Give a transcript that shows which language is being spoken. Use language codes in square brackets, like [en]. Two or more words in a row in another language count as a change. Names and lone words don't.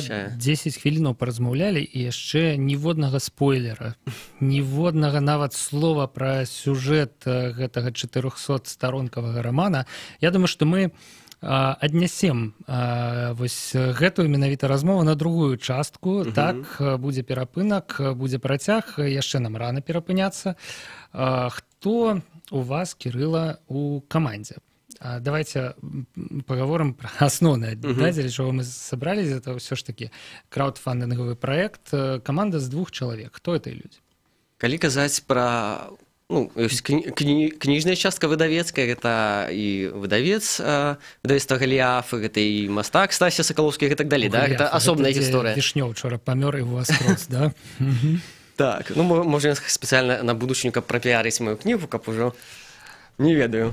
[be] 10 хвілінаў паразмаўлялі і яшчэ ніводнага спойлера, ніводнага нават слова пра сюжэт гэтага 400-старонкавага рамана. Я думаю, што мы аднясем вось гэтую менавіта размову на другую частку. Так, будзе перапынак, будзе працяг, яшчэ нам рана перапыняцца. Хто у вас, Кірыла, у камандзе? [ru] Давайте поговорим про основное, да, для чего мы собрались. Это все ж таки краудфандинговый проект. Команда с 2 человек. Кто это люди? [be] Калі казаць пра кніжная частка выдавецкая, гэта і выдавец выдавецтва Галіаф, гэта і мастак Стася Сакалоўскі і так далей, да? Гэта асобная гісторыя. Вішнёў учора памёр і у вас крос, да? Так, ну можна спецыяльна на будучыню, каб прапіарыць маю кнігу, каб ужо не ведаю.